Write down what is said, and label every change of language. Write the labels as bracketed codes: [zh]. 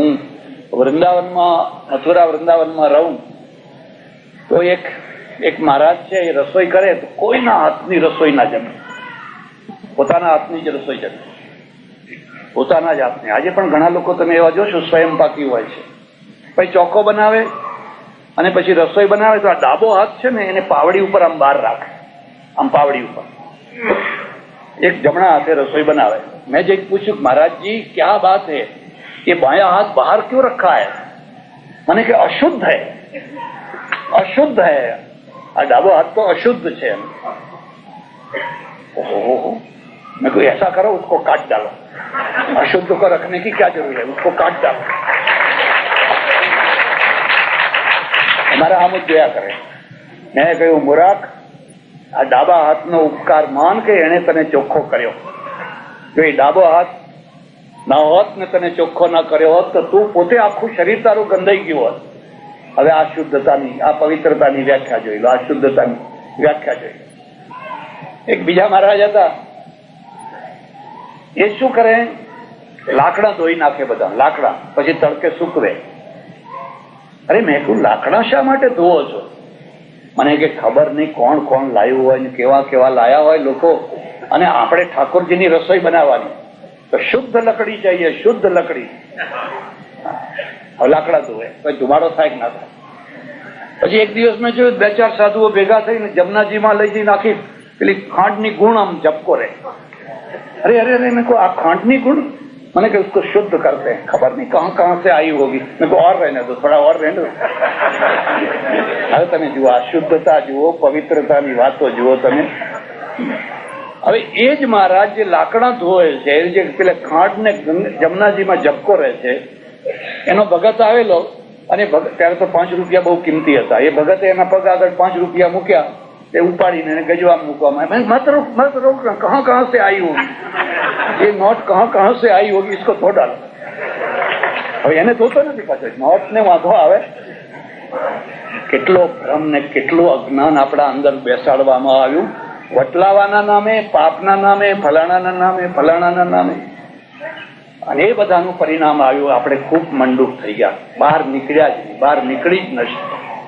[gu] હું વૃંદાવનમાં, મથુરા વૃંદાવનમાં રહું તો એક મહારાજ છે, એ રસોઈ કરે તો કોઈના હાથની રસોઈ ના જમે, પોતાના હાથની જ રસોઈ જમે, પોતાના જ હાથની. આજે પણ ઘણા લોકો તમે એવા જોશો સ્વયંપાકી હોય છે. પછી ચોખ્ખો બનાવે અને પછી રસોઈ બનાવે તો આ ડાબો હાથ છે ને એને પાવડી ઉપર આમ બહાર રાખે, આમ પાવડી ઉપર, એક જમણા હાથે રસોઈ બનાવે. મેં જે પૂછ્યું [hi] महाराज जी क्या बात है, ये बायां हाथ बाहर क्यों रखा है? [gu] મને કે અશુદ્ધ [hi] है, अशुद्ध है, [gu] આ ડાબો હાથ તો [hi] अशुद्ध [gu] છે. [hi] ओहो, मैं कोई ऐसा करो उसको काट डालो, अशुद्ध को रखने की क्या जरूरत है, उसको काट डालो. [gu] हमारा આમ જ જોયા કરે. મેં કહ્યું મૂર્ખ, આ ડાબા હાથનો ઉપકાર માન કે એને તને ચોખ્ખો કર્યો. જો એ ડાબો હાથ ના હોત ને તને ચોખ્ખો ના કર્યો હોત તો તું પોતે આખું શરીર તારું ગંધાઈ ગયું હોત. હવે આ શુદ્ધતાની, આ પવિત્રતાની વ્યાખ્યા જોઈ લો, આ શુદ્ધતાની વ્યાખ્યા જોઈ લો. એક બીજા મહારાજ હતા, એ શું કરે, લાકડા ધોઈ નાખે બધા, લાકડા પછી તડકે સૂકવે. અરે મેં કહ્યું લાકડા શા માટે ધોવો છો? મને કે ખબર નહીં કોણ કોણ લાવ્યું હોય ને કેવા કેવા લાયા હોય લોકો, અને આપણે ઠાકોરજીની રસોઈ બનાવવાની તો શુદ્ધ લકડી चाहिए, શુદ્ધ લકડી. હવે લાકડા ધોવે, પછી ધુમાડો થાય કે ના થાય. પછી એક દિવસ મેં જોયું 2-4 સાધુઓ ભેગા થઈને જમનાજીમાં લઈ જઈને આખી પેલી ખાંડની ગુણ આમ જપકો રહે. [hi] अरे अरे अरे, मेरे को आप खांडनी गुण, मैंने कहा उसको शुद्ध करते हैं, खबर नहीं कहां कहां से आई होगी, मेरे को और रहने दो, थोड़ा और रहने दो. [gu] હવે તમે જુઓ, આ શુદ્ધતા જુઓ, પવિત્રતાની વાતો જુઓ તમે. હવે એ જ મહારાજ જે લાકડા ધોવે છે, જે પેલા ખાંડ ને જમનાજીમાં જપકો રહે છે, એનો ભગત આવેલો, અને ત્યારે તો 5 રૂપિયા બહુ કિંમતી હતા. એ ભગતે એના પગ આગળ 5 રૂપિયા મૂક્યા, એ ઉપાડીને એને ગજવામાં મૂકવામાં, [hi] મત रोक, कहां कहां से आई होगी ये नोट, कहां कहां से आई होगी, इसको धो डालो. [gu] હવે એને ધોતો નથી પાછો, નોટ ને વાંધો આવે. કેટલો ભ્રમ ને કેટલું અજ્ઞાન આપણા અંદર બેસાડવામાં આવ્યું, વટલાવાના નામે, પાપના નામે, ફલાણાના નામે, ફલાણાના નામે. અને એ બધાનું પરિણામ આવ્યું, આપણે ખૂબ મંડુક થઈ ગયા, બહાર નીકળ્યા જ નહીં, બહાર નીકળી જ નથી.